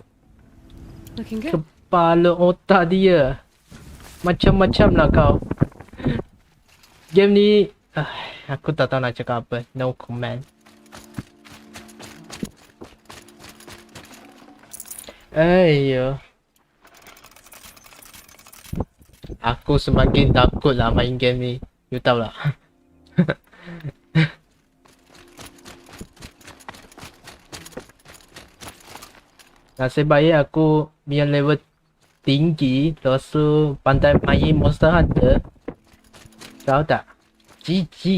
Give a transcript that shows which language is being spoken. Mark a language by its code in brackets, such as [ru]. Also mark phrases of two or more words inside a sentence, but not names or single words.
[en] Looking good. [ms] Kepala otak dia macam-macam lah kau. Game ni aku tak tahu nak cakap apa. [en] No comment. Ayo. [ms] Aku semakin takut lah main game ni. You tahu lah. Nasib baik aku punya level tinggi, lepas tu pandai main Monster Hunter. Tahu tak? GG.